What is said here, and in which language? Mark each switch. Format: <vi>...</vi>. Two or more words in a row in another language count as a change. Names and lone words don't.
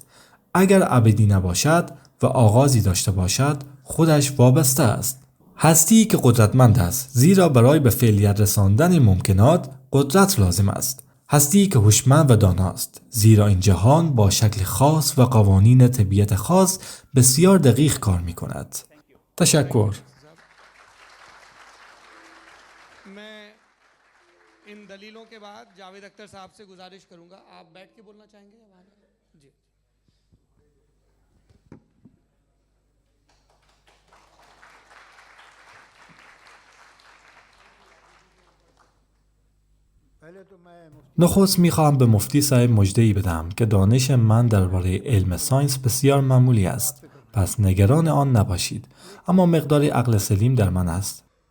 <fa>اگر ابدی نباشد و آغازی داشته باشد خودش وابسته است. هستی که قدرتمند است، زیرا برای به فعلیت رساندن ممکنات قدرت لازم است. هستی که هوشمند و داناست، زیرا این جهان با شکل خاص و قوانین طبیعت خاص بسیار دقیق کار می کند. تشکر.</fa> <hi>इन दलीलों के बाद जावेद अख्तर साहब से गुजारिश करूंगा, आप बैठ के बोलना चाहेंगे या बाहर? जी।</hi> <fa>نخست میخواهم به مفتی صاحب مژده‌ای بدهم که دانش من درباره علم ساینس بسیار معمولی است، پس نگران آن نباشید، اما مقداری عقل سلیم در من است.</fa>